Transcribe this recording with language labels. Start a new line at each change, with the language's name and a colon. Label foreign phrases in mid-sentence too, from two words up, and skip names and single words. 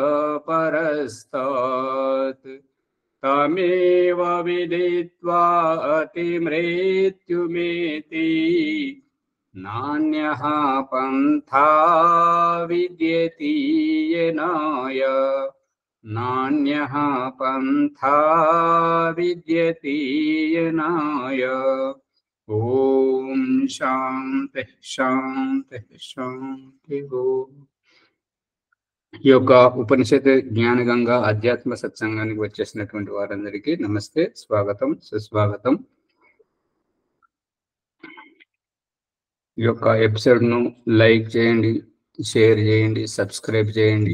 Sanskrit: परस्तात् तमेव विदित्वा अतिमृत्युमेति नान्यः पन्था विद्यते येनाय नान्यः पन्था विद्यते येनाय। ఓం శాంతి శాంతి శాంతి ఓం.
Telugu: ఈ యొక్క ఉపనిషత్ జ్ఞానగంగా అధ్యాత్మ సత్సంగానికి వచ్చేసినటువంటి వారందరికీ నమస్తే, స్వాగతం, సుస్వాగతం. ఈ యొక్క ఎపిసోడ్ ను లైక్ చేయండి, షేర్ చేయండి, సబ్స్క్రైబ్ చేయండి.